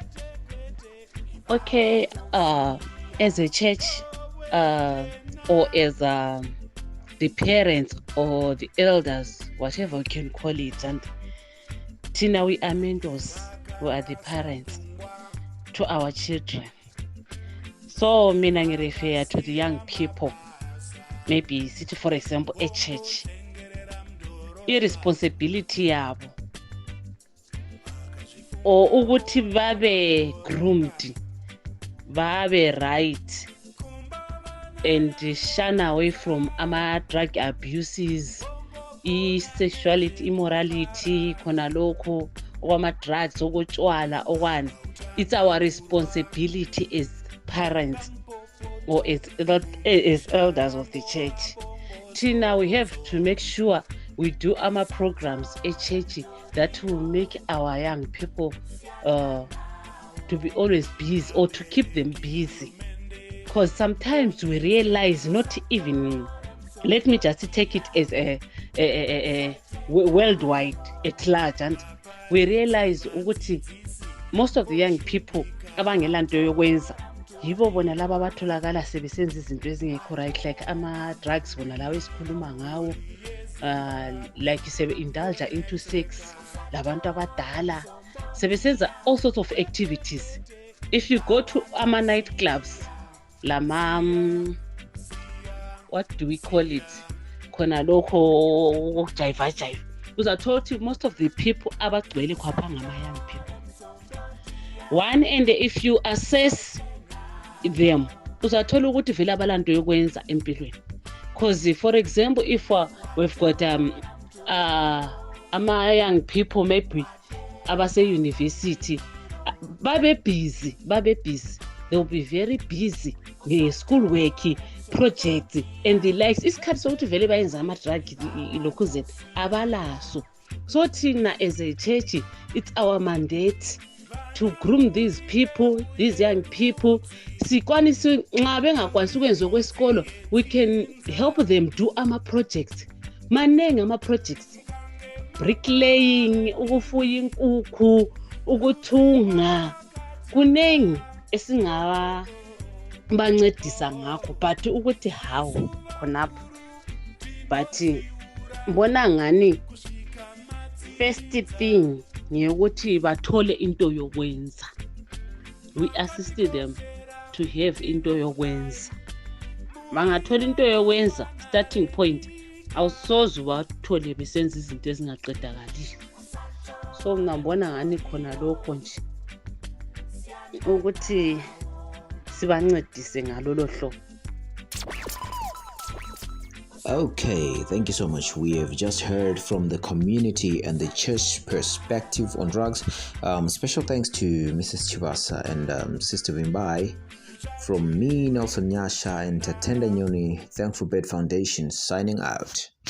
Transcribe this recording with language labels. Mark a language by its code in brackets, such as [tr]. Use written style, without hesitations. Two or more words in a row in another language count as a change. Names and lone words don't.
[en] Okay, as a church or as the parents or the elders, whatever you can call it, and Tina, we are mentors, we are the parents to our children. So [nd] mina ngirefer [en] to the young people, maybe city, for example, a church. Irresponsibility yabo or [nd] ukuthi babe [en] groomed, babe right, and shun away from drug abuses, sexuality, immorality, [nd] khona lokho okwama-drugs, okutshwala, okwani. [en] It's our responsibility as parents or as elders of the church. Tina, we have to make sure we do our programs at church that will make our young people to be always busy, or to keep them busy. Because sometimes we realize, not even, let me just take it as a worldwide at large, and we realize ukuthi most of the young people [nd] abangela nto yokwenza yibo bona laba abatholakala sebesenza izinto ezingekho right, [en] like [nd] ama-drugs bona lawo esikhuluma ngawo, [en] like sebe-indulge into sex, [nd] labantu abadala sebesenza [en] all sorts of activities. If you go to ama-night clubs, what do we call it, [nd] khona lokho jive, uzathola ukuthi [en] most of the people [nd] abagcwele khapha ngama-young people. [en] One, and if you assess them, [nd] uzathola ukuthi vele abalanto yokwenza empilweni. [en] Because for example, if we've got ama-young people maybe abase-university, babe busy, they'll be very busy nge-school work, projects and the likes. [nd] Isikhathi sokuthi vele bayenza ama-drug lokhu zethu abalaso. [en] So thina as a church, it's our mandate to groom these people, these young people. [nd] Sikwanise nxa bengakwanisi ukwenza kwesikolo, [en] we can help them do ama-projects. [nd] Manengi ama-projects, bricklaying, ukufuya inkukhu, ukuthunga, kunengi esingabancedisa ngakho, but ukuthi how khonapho. But mbona ngani [en] first thing [nd] ngiyokuthi bathole into yokwenza. [en] We assisted them to have [nd] into yokwenza. Bangathola into yokwenza, [en] starting point, [nd] awusoze ubathole besenza izinto ezingaqedakaliyo. So ngibona ngani khona lokho nje ukuthi sibancedise ngalolo hlobo. [en] Okay, thank you so much. We have just heard from the community and the church perspective on drugs. Special thanks to Mrs. Chivasa and Sister Vimbai. From me, Nelson Nyasha, and Tatenda Nyoni, Thankful Bed Foundation, signing out.